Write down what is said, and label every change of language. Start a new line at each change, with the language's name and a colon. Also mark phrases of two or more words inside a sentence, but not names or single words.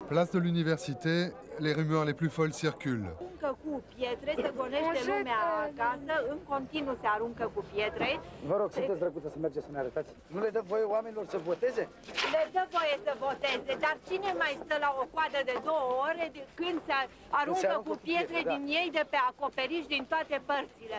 French: Place de l'université, les rumeurs les plus folles circulent.
Romanian: Cu pietre, se gonește lumea acasă, în continuu se aruncă cu pietre. Vă rog, sunteți drăguță să mergeți să ne arătați. Nu le dă voie oamenilor să voteze? Le dă voie să voteze, dar cine mai stă la o coadă de 2 ore când se aruncă cu pietre din ei de pe acoperiș din toate părțile?